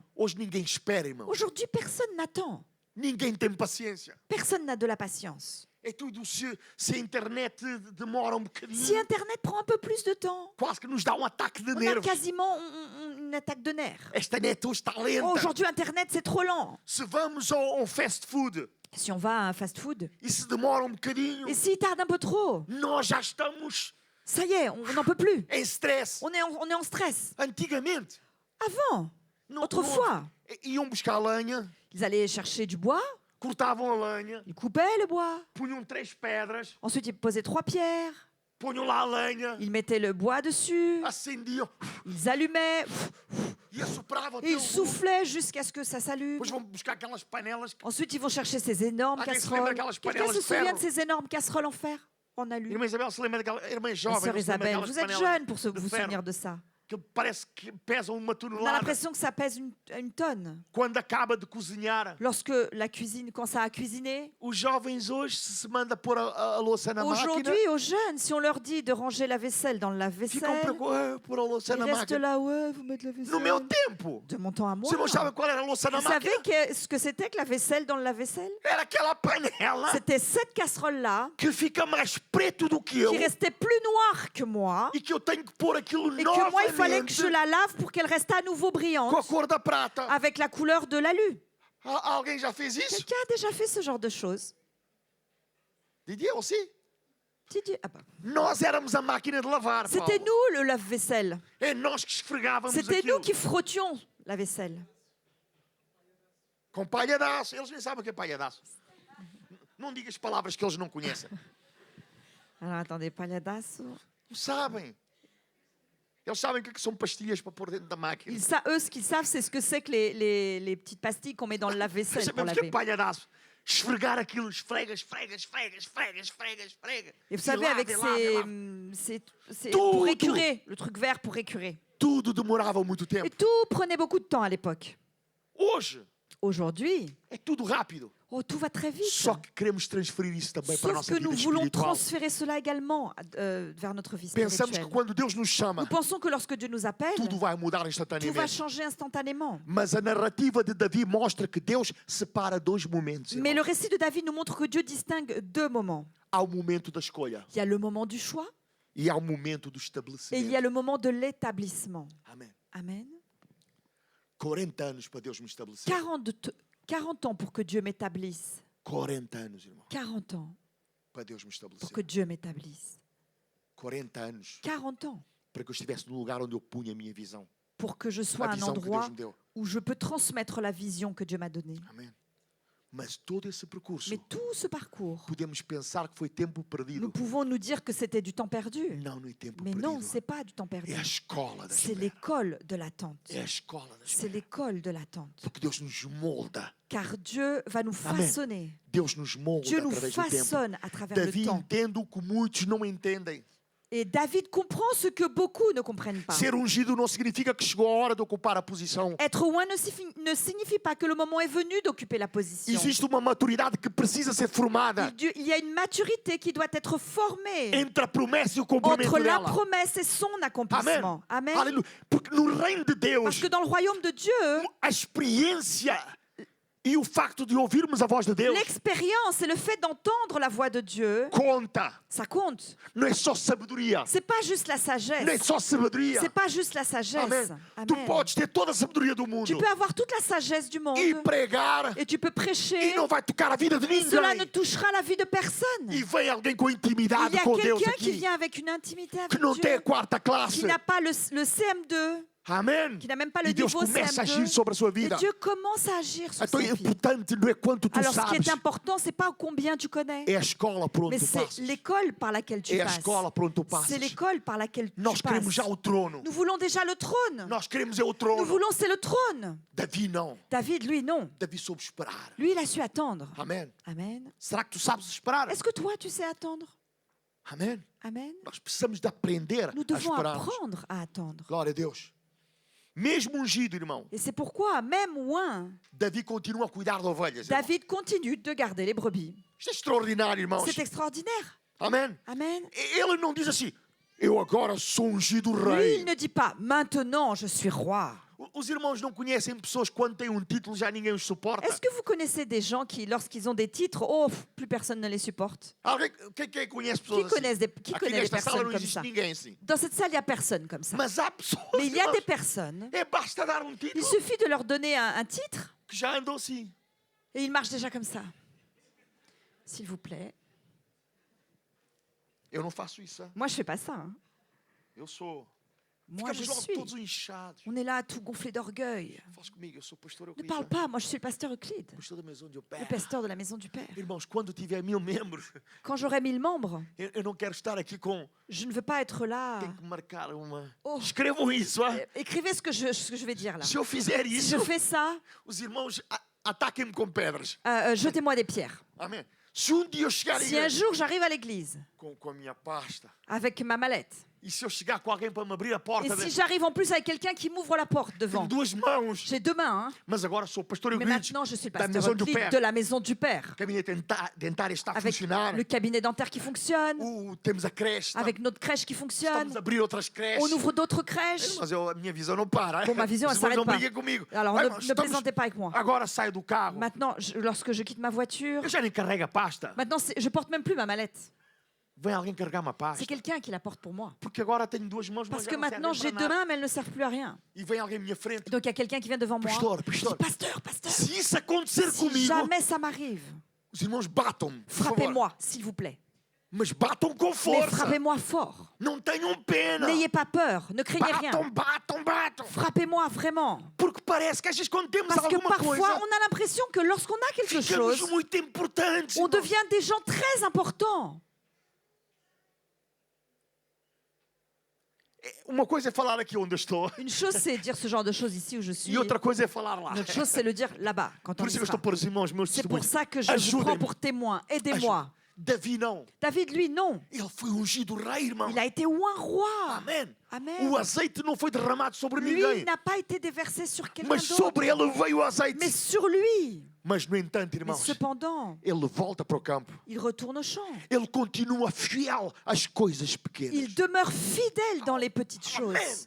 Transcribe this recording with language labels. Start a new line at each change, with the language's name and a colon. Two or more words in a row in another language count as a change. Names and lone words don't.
Portuguese: Hoje ninguém espera, irmãos.
French: Aujourd'hui, personne n'attend.
Portuguese: Ninguém tem paciência.
French: Personne n'a de la patience.
Portuguese: É tudo se a internet demora um bocadinho.
French: Si Internet prend un peu plus de temps,
Portuguese: Quase que nos dá um ataque de
French: on a
Portuguese: nervos.
French: quasiment une attaque de nerfs.
Portuguese: Esta net hoje está Oh, lenta.
French: aujourd'hui, Internet, c'est trop lent.
Portuguese: Se vamos ao
English: fast food
French: Si on va à un fast-food,
Portuguese: e se demora um bocadinho,
French: et s'il tarde un peu trop,
Portuguese: nós já estamos
French: Ça y est, on n'en peut plus.
Portuguese: em stress.
French: On est en stress.
Portuguese: Antigamente,
French: Avant, autrefois,
Portuguese: iam buscar lenha,
French: ils allaient chercher du bois,
Portuguese: cortavam a lenha,
French: ils coupaient le bois.
Portuguese: punham 3 pedras,
French: Ensuite, ils posaient 3 pierres.
Portuguese: punham lá a lenha,
French: Ils mettaient le bois dessus.
Portuguese: acendiam
French: Ils allumaient.
Portuguese: e assopravam
French: Et
Portuguese: até
French: ils
Portuguese: o
French: soufflaient jusqu'à ce que ça s'allume.
Portuguese: Depois vão buscar aquelas panelas.
French: Ensuite, ils vont chercher ces énormes
Portuguese: Alguém se
French: casseroles.
Portuguese: lembra daquelas
French: Quelqu'un
Portuguese: panelas
French: se
Portuguese: de
French: souvient
Portuguese: ferro?
French: de ces énormes casseroles en fer, en alu?
Portuguese: Irmã Isabel se lembra daquela. Irmã
French: Ma
Portuguese: jovem,
French: sœur
Portuguese: não se lembra
French: Isabelle,
Portuguese: daquelas
French: vous êtes
Portuguese: panelas
French: jeune pour
Portuguese: de
French: vous
Portuguese: ferro
French: souvenir de ça.
Portuguese: que parece que pesam uma
French: On a
Portuguese: tonelada.
French: l'impression que ça pèse une tonne.
Portuguese: Quando acaba de cozinhar,
French: Lorsque la cuisine, quand ça a cuisiné,
Portuguese: os jovens hoje, se manda pôr a louça na máquina,
French: aujourd'hui, aux jeunes, si on leur dit de ranger la vaisselle dans le
Portuguese: ficam
French: lave-vaisselle,
Portuguese: preocupados pôr a louça
French: ils
Portuguese: na
French: restent
Portuguese: máquina.
French: là, ouais, vous mettez la vaisselle.
Portuguese: No meu tempo,
French: De mon temps à moi.
Portuguese: vocês não sabem qual era a louça na
French: Vous savez
Portuguese: máquina?
French: ce que c'était que la vaisselle dans le lave-vaisselle?
Portuguese: Era aquela panela
French: C'était cette casserole-là
Portuguese: que fica mais preto do que eu
French: qui restait plus noire que moi
Portuguese: e que eu tenho que pôr aquilo
French: et que moi, il fallait que
Portuguese: novamente
French: je la lave pour qu'elle reste à nouveau brillante
Portuguese: com a cor da prata.
French: avec la couleur de l'alu.
Portuguese: Alguém já fez isso?
French: Quelqu'un a déjà fait ce genre de choses? Didier aussi? Didier, ah bah.
Portuguese: Nós éramos a máquina de lavar,
French: C'était
Portuguese: Paulo.
French: nous le lave-vaisselle.
Portuguese: É nós que esfregávamos
French: C'était
Portuguese: aquilo.
French: nous qui frottions la vaisselle.
Portuguese: Com palhadaço. Eles nem sabem o que é palhadaço. Não digas palavras que eles não conhecem.
French: Alors attendez, palhadaço.
Portuguese: Não sabem. Eles sabem o que são pastilhas para pôr dentro da máquina.
French: Eux, ce qu'ils savent, c'est ce que c'est que les petites pastilles qu'on met dans le lave-vaisselle pour
Portuguese: Sabemos o que é
French: laver.
Portuguese: palhadaço. Esfregar aquilo, esfrega, esfrega, esfrega, esfrega, esfrega, esfrega.
French: Et vous savez, avec c'est Tout, pour tout. écurer, le truc vert pour écurer.
Portuguese: Tudo demorava muito
French: Et
Portuguese: tempo.
French: tout prenait beaucoup de temps à l'époque.
Portuguese: Hoje
French: Aujourd'hui,
Portuguese: é tudo rápido.
French: oh, tout va très vite.
Portuguese: Só que queremos transferir isso também para a
French: Sauf
Portuguese: nossa
French: que
Portuguese: vida
French: nous voulons
Portuguese: espiritual.
French: transférer cela également vers notre vie
Portuguese: Pensamos que
French: spirituelle.
Portuguese: quando Deus nos chama,
French: Nous pensons que lorsque Dieu nous appelle,
Portuguese: tudo vai mudar
French: tout va
Portuguese: instantaneamente.
French: changer instantanément.
Portuguese: Mas a narrativa de Davi mostra que Deus separa dois momentos.
French: Mais le
Portuguese: irmãos.
French: récit de David nous montre que Dieu distingue 2 moments.
Portuguese: Há o momento da escolha
French: Il y a le moment du choix
Portuguese: e há o momento do
French: et il y
Portuguese: estabelecimento.
French: a le moment de l'établissement.
Portuguese: Amém.
French: Amen.
Portuguese: 40 anos para Deus me estabelecer.
French: 40 ans pour que Dieu m'établisse.
Portuguese: 40 anos, irmão,
French: 40 ans
Portuguese: para Deus me
French: pour
Portuguese: estabelecer.
French: que Dieu m'établisse.
Portuguese: 40 anos
French: 40 ans
Portuguese: para que eu estivesse no lugar onde eu punha a minha visão.
French: pour que je sois
Portuguese: A
French: à un
Portuguese: visão que Deus
French: endroit
Portuguese: me deu.
French: où je peux transmettre la vision que Dieu m'a donnée.
Portuguese: Amém. Mas todo esse percurso,
French: Mais tout ce parcours,
Portuguese: podemos pensar que foi tempo
French: nous
Portuguese: perdido.
French: pouvons nous dire que c'était du temps perdu.
Portuguese: Não, não é tempo
French: Mais non,
Portuguese: perdido.
French: c'est pas du temps perdu.
Portuguese: É a escola da
French: C'est
Portuguese: espera.
French: l'école de l'attente.
Portuguese: É a escola da
French: C'est
Portuguese: espera.
French: l'école de l'attente.
Portuguese: Porque Deus nos molda.
French: Car Dieu va nous
Portuguese: Amen.
French: façonner.
Portuguese: Deus nos molda
French: Dieu nous
Portuguese: através do tempo.
French: façonne à travers le
Portuguese: Davi
French: temps.
Portuguese: entende o que muitos não entendem.
French: Et David comprend ce que beaucoup ne comprennent pas.
Portuguese: Ser ungido não significa que chegou a hora de ocupar a posição.
French: Être oint ne signifie pas que le moment est venu d'occuper la position.
Portuguese: Existe uma maturidade que precisa ser formada
French: Il y a une maturité qui doit être formée
Portuguese: entre a promessa e o cumprimento
French: entre la
Portuguese: dela.
French: promesse et son
Portuguese: Amém.
French: accomplissement. Amen.
Portuguese: Aleluia. Porque no reino de Deus,
French: Parce que dans le royaume de Dieu,
Portuguese: a experiência e o facto de ouvirmos a voz de Deus
French: l'expérience et le fait d'entendre la voix de Dieu,
Portuguese: conta.
French: ça compte.
Portuguese: Não é só sabedoria.
French: C'est pas juste la
Portuguese: Não é
French: sagesse.
Portuguese: só sabedoria.
French: C'est pas juste la sagesse.
Portuguese: Amém. Tu
French: Amen.
Portuguese: podes ter toda a sabedoria do
French: Tu
Portuguese: mundo
French: peux avoir toute la sagesse du monde
Portuguese: e pregar
French: et tu peux
Portuguese: e
French: prêcher
Portuguese: não vai tocar a vida de
French: et cela ne
Portuguese: ninguém.
French: touchera la vie de personne.
Portuguese: E vem alguém com
French: Il
Portuguese: intimidade
French: y a
Portuguese: com Deus
French: quelqu'un qui
Portuguese: aqui,
French: vient avec une intimité
Portuguese: que
French: avec
Portuguese: não tem a
French: Dieu,
Portuguese: quarta classe.
French: qui n'a pas le CM2,
Portuguese: Amém.
French: qui n'a même pas le
Portuguese: E Deus
French: niveau
Portuguese: começa a agir
French: CM2.
Portuguese: sobre a sua
French: Et
Portuguese: vida.
French: Dieu commence à agir sur
Portuguese: Então,
French: sa
Portuguese: o
French: vie.
Portuguese: importante não é quanto tu
French: Alors ce qui
Portuguese: sabes,
French: est important, c'est pas combien tu connais,
Portuguese: é a escola por onde
French: mais
Portuguese: tu
French: c'est
Portuguese: passas.
French: l'école par laquelle tu
Portuguese: É a
French: passes.
Portuguese: escola por onde tu
French: C'est
Portuguese: passas.
French: l'école par laquelle tu
Portuguese: Nós queremos
French: passes.
Portuguese: já o trono.
French: Nous voulons déjà le trône.
Portuguese: Nós queremos é o
French: Nous
Portuguese: trono.
French: voulons, c'est le trône.
Portuguese: Davi não.
French: David, lui, non.
Portuguese: Davi soube esperar.
French: Lui, il a su attendre.
Portuguese: Amém.
French: Amen.
Portuguese: Será que tu sabes esperar?
French: Est-ce que toi, tu sais attendre?
Portuguese: Amém.
French: Amen.
Portuguese: Nós precisamos de aprender
French: Nous
Portuguese: a
French: devons
Portuguese: esperar.
French: apprendre à attendre.
Portuguese: Glória a Deus. Mesmo ungido, irmão,
French: Et c'est pourquoi, même oint,
Portuguese: Davi continua a cuidar de ovelhas. irmão.
French: David continue de garder les brebis.
Portuguese: Isto é extraordinário, irmãos.
French: C'est extraordinaire.
Portuguese: Amém.
French: Amen.
Portuguese: Ele não diz assim, eu agora sou ungido
French: Lui,
Portuguese: rei.
French: il ne dit pas, maintenant je suis roi.
Portuguese: Os irmãos não conhecem pessoas que quando têm um título já ninguém os suporta.
French: Est-ce que vous connaissez des gens qui, lorsqu'ils ont des titres, oh, plus personne ne les supporte?
Portuguese: Alguém, quem conhece pessoas
French: Qui connaît
Portuguese: assim? Aqui
French: des
Portuguese: nesta sala
French: personnes
Portuguese: não
French: comme
Portuguese: existe
French: ça?
Portuguese: ninguém assim.
French: Dans cette salle, il n'y a personne comme ça.
Portuguese: Mas há pessoas,
French: Mais il y a
Portuguese: irmãos,
French: des personnes,
Portuguese: é basta dar um
French: il
Portuguese: título
French: suffit de leur donner un titre
Portuguese: que já andam assim.
French: et ils marchent déjà comme ça. S'il vous plaît.
Portuguese: Eu não faço isso.
French: Hein? Moi, je fais pas ça. Hein.
Portuguese: Eu sou.
French: Moi, je
Portuguese: Ficamos logo
French: suis.
Portuguese: todos inchados.
French: On est là, tout gonflé d'orgueil.
Portuguese: Fala comigo, eu sou pastor
French: Ne
Portuguese: Euclides.
French: parle pas, moi je suis le pasteur Euclide,
Portuguese: Pastor da
French: maison de le
Portuguese: Pé.
French: pasteur de la maison du Père.
Portuguese: Irmãos, quando tiver 1000 membros,
French: Quand j'aurai 1000 membres,
Portuguese: eu não quero estar aqui com.
French: je ne veux pas être là.
Portuguese: Tem que marcar uma. Oh. Escrevam isso,
French: hein? Écrivez ce que je vais dire là.
Portuguese: Se eu fizer
French: Si
Portuguese: isso,
French: je fais ça,
Portuguese: os irmãos ataquem-me com pedras.
French: jetez-moi des pierres.
Portuguese: Amém. Se dia eu chegar à
French: Si un
Portuguese: igreja
French: jour j'arrive à l'église
Portuguese: com a minha pasta,
French: avec ma mallette,
Portuguese: e se eu chegar com alguém para me abrir a
French: et
Portuguese: porta,
French: si j'arrive en plus avec quelqu'un qui m'ouvre la porte
Portuguese: tenho
French: devant,
Portuguese: duas mãos,
French: j'ai deux mains, hein,
Portuguese: mas agora sou o pastor
French: mais
Portuguese: Euclides,
French: maintenant je suis le
Portuguese: da
French: pasteur
Portuguese: maison do
French: Euclide
Portuguese: Pé.
French: de la maison du Père,
Portuguese: O gabinete dentário está a
French: avec
Portuguese: funcionar.
French: le cabinet dentaire qui fonctionne,
Portuguese: Temos a creche.
French: avec notre crèche qui fonctionne,
Portuguese: Estamos a abrir outras creches.
French: on ouvre d'autres crèches.
Portuguese: Mas a minha visão não para.
French: Bon, ma vision, elle
Portuguese: Os irmãos
French: s'arrête
Portuguese: não
French: pas.
Portuguese: briguem comigo.
French: Alors
Portuguese: Ai,
French: ne,
Portuguese: mas
French: ne plaisantez pas avec moi.
Portuguese: Agora saio do carro.
French: Maintenant, lorsque je quitte ma voiture,
Portuguese: Eu já nem carrego a pasta.
French: maintenant je porte même plus ma mallette.
Portuguese: Vem alguém carregar uma pasta.
French: C'est quelqu'un qui la porte pour moi.
Portuguese: Porque agora tenho duas mãos, mas
French: Parce
Portuguese: já
French: que
Portuguese: não
French: maintenant
Portuguese: servem
French: j'ai
Portuguese: para
French: deux
Portuguese: nada.
French: mains, mais elles ne servent plus à rien.
Portuguese: E vem alguém à minha frente.
French: Donc il y a quelqu'un qui vient devant moi.
Portuguese: Pastor,
French: Je dis,
Portuguese: pastor.
French: pasteur, pasteur,
Portuguese: Se isso acontecer
French: si
Portuguese: comigo,
French: jamais ça m'arrive,
Portuguese: os irmãos batam-me. por favor.
French: frappez-moi, s'il vous plaît.
Portuguese: Mas batam com
French: Mais
Portuguese: força.
French: frappez-moi fort.
Portuguese: Não tenham pena.
French: N'ayez pas peur, ne craignez rien.
Portuguese: Batam.
French: Frappez-moi vraiment.
Portuguese: Porque parece que às vezes quando temos
French: Parce que
Portuguese: alguma
French: parfois,
Portuguese: coisa,
French: on a l'impression que lorsqu'on a quelque
Portuguese: ficamos
French: chose,
Portuguese: muito importantes.
French: on
Portuguese: irmãos.
French: devient des gens très importants.
Portuguese: Uma coisa é falar aqui onde eu estou.
French: Une chose, c'est dire ce genre de choses ici où je suis.
Portuguese: E outra coisa é falar lá.
French: Une autre chose, c'est le dire là-bas, quand on
Portuguese: Por
French: y
Portuguese: isso que eu
French: sera.
Portuguese: estou a pôr os irmãos meus
French: C'est pour
Portuguese: testemunhos.
French: ça que je vous prends
Portuguese: Ajudem-me.
French: pour témoin. Aidez-moi.
Portuguese: Davi não.
French: David, lui, non.
Portuguese: Ele foi ungido rei, irmão.
French: Il a été oint roi.
Portuguese: Amém.
French: Amen.
Portuguese: O azeite não foi derramado sobre
French: Lui
Portuguese: ninguém.
French: n'a pas été déversé sur quelqu'un
Portuguese: Mas sobre
French: d'autre,
Portuguese: ele veio o azeite.
French: mais sur lui.
Portuguese: Mas, no entanto,
French: Mais
Portuguese: irmãos,
French: cependant,
Portuguese: ele volta para o campo.
French: il retourne au champ.
Portuguese: Ele continua fiel às coisas pequenas.
French: Il demeure fidèle dans les petites choses.